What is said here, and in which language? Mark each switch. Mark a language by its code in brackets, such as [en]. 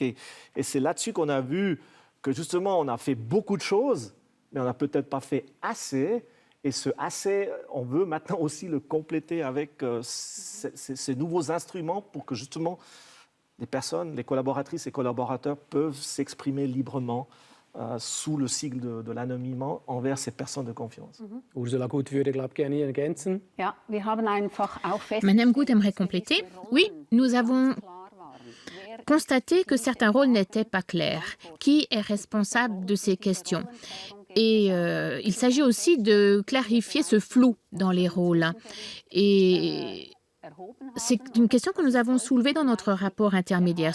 [fr] Et c'est là-dessus qu'on a vu que justement, on a fait beaucoup de choses, mais on n'a peut-être pas fait assez. Et ce assez, on veut maintenant aussi le compléter avec ces nouveaux instruments pour que justement les personnes, les collaboratrices et collaborateurs peuvent s'exprimer librement sous le sigle de l'anonymat envers ces personnes de confiance. [de] Ursula Gut würde, glaube ich, gerne ergänzen. Ja, wir haben einfach auch [fr] Madame Gut aimerait compléter. Oui, nous avons constaté que certains rôles n'étaient pas clairs. Qui est responsable de ces questions ? Et il s'agit aussi de clarifier ce flou dans les rôles. Et c'est une question que nous avons soulevée dans notre rapport intermédiaire.